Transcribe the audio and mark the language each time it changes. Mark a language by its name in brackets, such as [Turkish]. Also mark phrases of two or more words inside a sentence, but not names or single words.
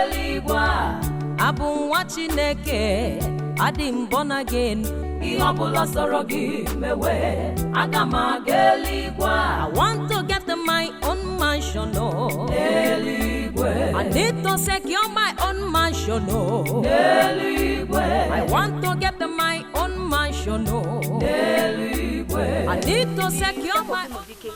[Igbo] eluigwe abụ nwa Chineke adị m [English] born again [Igbo] ihe ọbụla sọrọ gị mewe aga m aga eluigwe [English] I want to get my own mansion [Igbo] no eluigwe [English] I need to secure my own mansion [Igbo] no eluigwe [English] I want to get my own mansion [Igbo] no eluigwe [English] I need to secure my